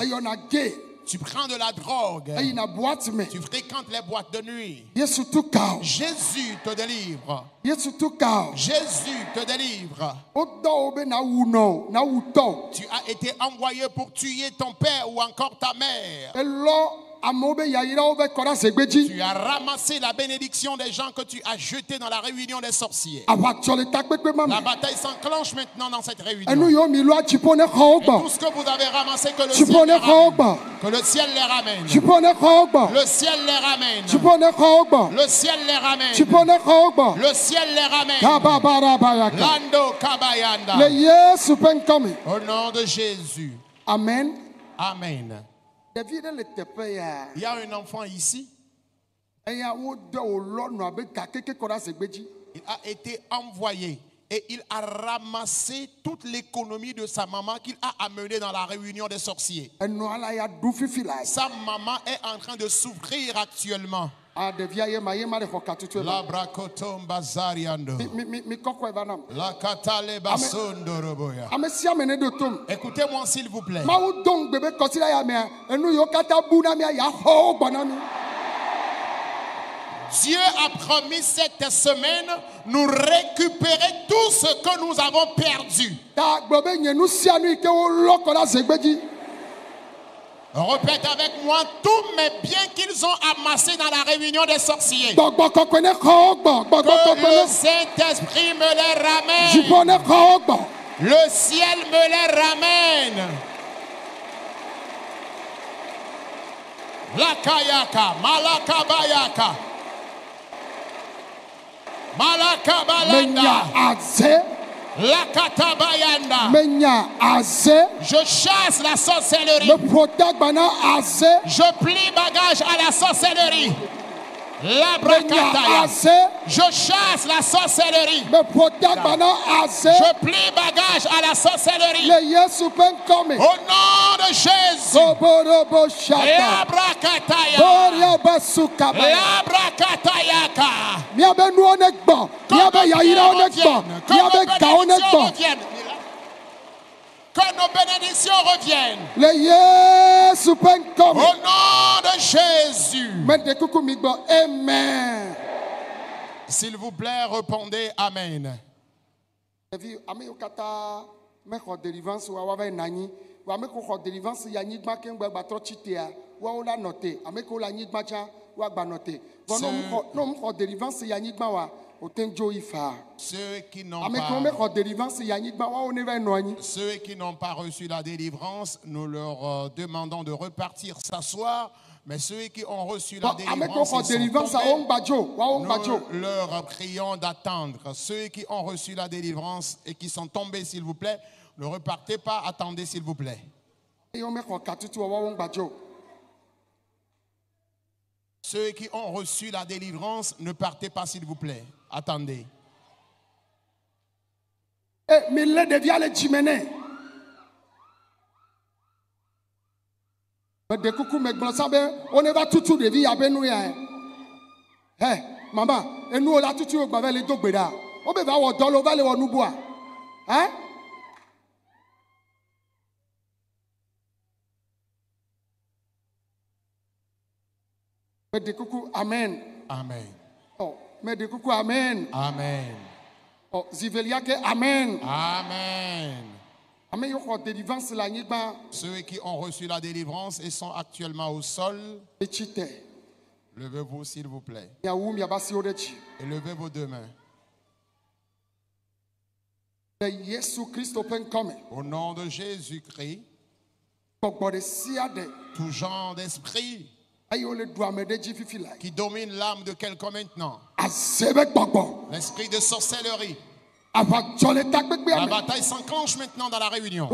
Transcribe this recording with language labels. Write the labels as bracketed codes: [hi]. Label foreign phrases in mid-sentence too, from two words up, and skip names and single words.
[ee] Eyɔna gay. [fr] Tu prends de la drogue. [ee] Eyina boîte me. [fr] Tu fréquentes les boîtes de nuit. [ee] Yesu tu ka o. [fr] Jésus te délivre. [ee] Yesu tu ka o. [fr] Jésus te délivre. [ee] Wodɔ wo be na wu nɔ o. Na wu tɔ o. [fr] Tu as été envoyé pour tuer ton père ou encore ta mère. [ee] Elɔ amewo be yayrawo be kɔ ɖe azegbe dzi. [fr] Tu as ramassé la bénédiction des gens que tu as jetés dans la réunion des sorciers. [ee] Aʋatsɔ le takpekpe ma [fr] La [ee] me. [fr] bataille s'enclenche maintenant dans cette réunion. [ee] Enu yiwo mi lɔa dziƒo ne xɔwo [fr] Et tout [ee] gbɔ. [fr] ce que vous avez ramassé, que le ciel [ee] Dziƒo [fr] les [ee] ne xɔwo [fr] ramène. [ee] gbɔ. [fr] Que le ciel les ramène. [ee] Dziƒo ne xɔwo gbɔ. [fr] Le ciel les ramène. [ee] Dziƒo ne xɔwo gbɔ. [fr] Le ciel les ramène. [ee] Dziƒo ne xɔwo gbɔ. [fr] Le ciel les ramène. Kababaraba yaka. Lando Kabayanda. [ee] Le Yesu ƒe ŋkɔme. [fr] Au nom de Jésus. [ee] Amen. [fr] Amen. [ee] Ɖevi ɖe le teƒe ya. [fr] Il y a un enfant ici. [ee] Eya wode wòlɔ nɔ abe gakeke kɔ ɖe azegbe dzi. [fr] Il a été envoyé et il a ramassé toute l'économie de sa maman qu'il a amenée dans la réunion des sorciers. [ee] Enɔa la ya ɖu fifi la. [fr] Sa maman est en train de souffrir actuellement. [ee] A ɖevia yema ɖe xɔ katutu [fr] La [ee] ema. brakotom bazariando. Mi kɔkɔe va nam. La katale basondo roboya. Ame sia ame ne ɖo tom. [fr] Écoutez-moi s'il vous plaît. [ee] Mawu do ŋugbe be kɔsida ya mea enu yiwo katã bu na mia ya xɔ wo gbɔ na mi. [fr] Dieu a promis cette semaine nous récupérer tout ce que nous avons perdu. [ee] Ta gblɔ be nye nu sia nu yi ke wolɔ kɔ ɖe azegbe dzi. [fr] Répète avec moi tous mes biens qu'ils ont amassés dans la réunion des sorciers. [ee] Gbɔgbɔ kɔkɔe ne xɔ wo gbɔ. Gbɔgbɔ [fr] Que [ee] kɔkɔe [fr] le [ee] ne [fr] Saint-Esprit me les ramène. [ee] dziƒo ne xɔ wo gbɔ. [fr] Le ciel me les ramène. La kayaka, malakabayaka. Malakabalanda. [ee] Menya aze. La katabayanda. Menya aze. [fr] Je chasse la sorcellerie. [ee] Me protège na aze. [fr] Je plie bagage à la sorcellerie. La [ee] Menya brakataya. aze. [fr] Je chasse la sorcellerie. [ee] Me protège na aze. [fr] Je plie bagage à la sorcellerie. [ee] Le Yesu ƒe ŋkɔme. [fr] Au nom de Jésus. Roborobo La shata. brakataya. Boria Yesu kaba. Labrakatayaka. [ee] Miabe nuo ne gbɔ. Miabe yayira ne gbɔ. Miabe gawo ne gbɔ. [fr] Que nos bénédictions reviennent. [ee] Le Yesu ƒe ŋkɔ me. [fr] Au nom de Jésus. [ee] Mede kuku mi gbɔ. [fr] Amen. S'il vous plaît, répondez Amen. [ee] Ɖevi ame yiwo katã mexɔ délivrance wa woava yi nɔ anyi. Wa ame ko xɔ délivrance yi anyigba keŋ gbatrɔ tsi tea. Woawo la nɔ te. Ame kewo le anyigba tsã woagba nɔ te. Vɔ ne wo xɔ délivrance yi anyigba wa wote dzo yi faa. [fr] Ceux qui n'ont [ee] Ame kewo mexɔ délivrance yi anyigba woawo ne va yi nɔ anyi. [fr] Ceux qui n'ont pas reçu la délivrance, nous leur demandons de repartir s'asseoir. Mais ceux qui ont reçu la délivrance, nous leur prions d'attendre. Ceux qui ont reçu la délivrance et qui sont tombés, s'il vous plaît, ne repartez pas, attendez, s'il vous plaît. Ceux qui ont reçu la délivrance, ne partez pas, s'il vous plaît. Attendez. [ee] De kuku me gblɔ sa be wo ne va tutu ɖevi ya be nu ya. Hɛ mama enuwo la tutu wo gba ve le do gbe ɖa. Wo be va wɔ dɔ le wo va le wɔ nubua. Hɛ? Me de kuku amen. Amen. Oh, me de kuku amen. Amen. Oh, zivelia ke amen. Amen. [fr] Ceux qui ont reçu la délivrance et sont actuellement au sol, levez-vous s'il vous plaît. Et levez vos deux mains. Au nom de Jésus-Christ, tout genre d'esprit qui domine l'âme de quelqu'un maintenant, l'esprit de sorcellerie, la bataille s'enclenche maintenant dans la réunion.